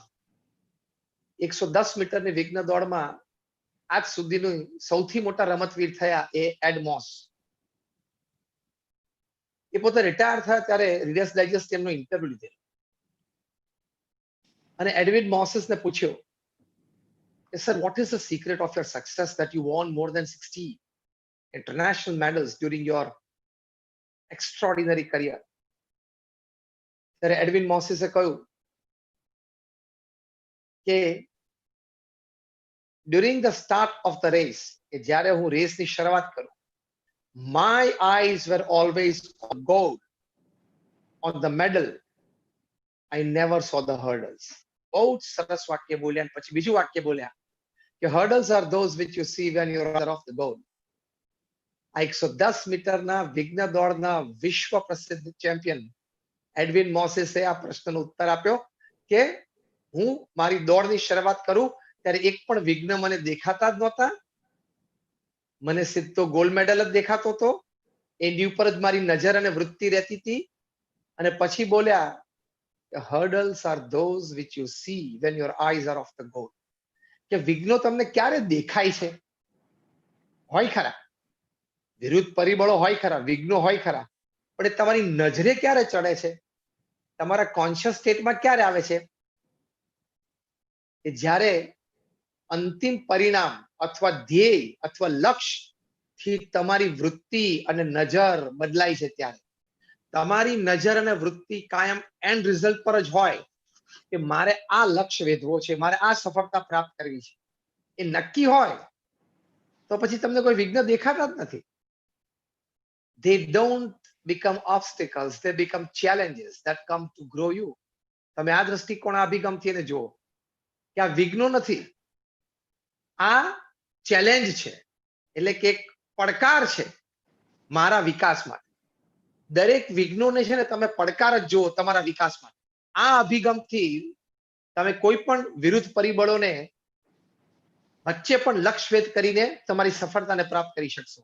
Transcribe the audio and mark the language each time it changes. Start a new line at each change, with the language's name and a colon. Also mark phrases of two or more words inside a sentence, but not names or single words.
Gujarati: 110 મીટરની વિઘ્ન દોડમાં આજ સુધીનું સૌથી મોટા રમતવીર થયા એ એડ મોસ. એ પોતે રિટાયર થયા ત્યારે રીડર્સ ડાયજેસ્ટ એમનો ઇન્ટરવ્યુ લીધેલો અને એડવિન મોસેસને પૂછ્યો કે સર,
English: what is the secret of your success that you won more than 60 international medals during your extraordinary career?
Gujarati: ત્યારે એડવિન મોસેસે કહ્યું કે
English: during the start of the race,
Gujarati: કે જ્યારે હું રેસની શરૂઆત કરું,
English: my eyes were always on gold, on the medal. I never saw the hurdles.
Gujarati: બહુ સરસ વાક્ય બોલ્યા. પછી બીજું વાક્ય બોલ્યા કે
English: hurdles are those which you see when you're out of the goal.
Gujarati: આ 110 મીટરના વિઘ્ન દોડના વિશ્વ પ્રસિદ્ધ ચેમ્પિયન એડવિન મોસેસે આ પ્રશ્નનો ઉત્તર આપ્યો કે હું મારી દોડની શરૂઆત કરું ત્યારે એક પણ વિઘ્ન મને દેખાતા જ નહોતા. મને સીધો ગોલ્ડ મેડલ જ દેખાતો હતો. એની ઉપર જ મારી નજર અને વૃત્તિ રહેતી હતી. અને પછી બોલ્યા
English: hurdles are those which you see when your eyes are off the goal.
Gujarati: કે વિઘ્નો તમને ક્યારે દેખાય છે? હોય ખરા, વિરુદ્ધ પરિબળો હોય ખરા, વિઘ્નો હોય ખરા, પણ એ તમારી નજરે ક્યારે ચડે છે? તમારા કોન્શિયસ સ્ટેટમાં ક્યારે આવે છે? કે જ્યારે અંતિમ પરિણામ અથવા ધ્યેય અથવા લક્ષ્ય થી તમારી વૃત્તિ અને નજર બદલાય છે. ત્યારે તમારી નજર અને વૃત્તિ કાયમ
English: end result
Gujarati: પર જ હોય કે મારે આ લક્ષ્ય વેધવો છે, મારે આ સફળતા પ્રાપ્ત કરવી છે. એ નક્કી હોય તો પછી તમને કોઈ વિઘ્ન દેખાતા જ નથી.
English: They don't become obstacles, they become challenges that come to grow you.
Gujarati: તમે આ દ્રષ્ટિકોણ, અભિગમથી એને જુઓ કે આ વિઘ્નો નથી, આ ચેલેન્જ છે. એટલે કે એક પડકાર છે મારા વિકાસ માટે. દરેક વિઘ્નોને છે ને તમે પડકાર જ જુઓ તમારા વિકાસ માટે. આ અભિગમથી તમે કોઈ પણ વિરુદ્ધ પરિબળોને વચ્ચે પણ લક્ષ્ય ભેદ કરીને તમારી સફળતાને પ્રાપ્ત કરી શકશો.